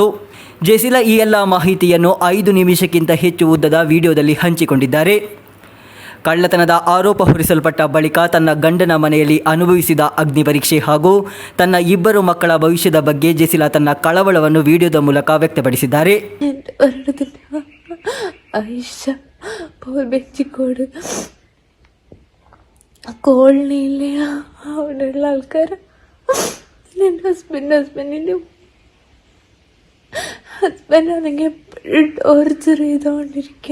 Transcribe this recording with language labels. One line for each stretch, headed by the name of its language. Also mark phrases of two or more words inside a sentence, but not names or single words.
Kannada: ಜೆಸಿಲಾ ಈ ಎಲ್ಲ ಮಾಹಿತಿಯನ್ನು 5 ನಿಮಿಷಕ್ಕಿಂತ ಹೆಚ್ಚು ಉದ್ದದ ವಿಡಿಯೋದಲ್ಲಿ ಹಂಚಿಕೊಂಡಿದ್ದಾರೆ. ಕಳ್ಳತನದ ಆರೋಪ ಹೊರಿಸಲ್ಪಟ್ಟ ಬಳಿಕ ತನ್ನ ಗಂಡನ ಮನೆಯಲ್ಲಿ ಅನುಭವಿಸಿದ ಅಗ್ನಿ ಪರೀಕ್ಷೆ ಹಾಗೂ ತನ್ನ 2 ಮಕ್ಕಳ ಭವಿಷ್ಯದ ಬಗ್ಗೆ ಜೆಸಿಲಾ ತನ್ನ ಕಳವಳವನ್ನು ವಿಡಿಯೋದ ಮೂಲಕ വ്യക്തಪಡಿಸಿದ್ದಾರೆ.
Malayalam: എൻ്റെ ഒരിടത്തില്ല ഐഷ പൗർ ബെഞ്ചിക്കോട് കോളനിയിലെ അവിടെയുള്ള ആൾക്കാർ എൻ്റെ ഹസ്ബൻഡിൻ്റെ ഹസ്ബൻഡാണെങ്കിൽ എപ്പോഴും ടോർച്ചർ ചെയ്തുകൊണ്ടിരിക്കുക.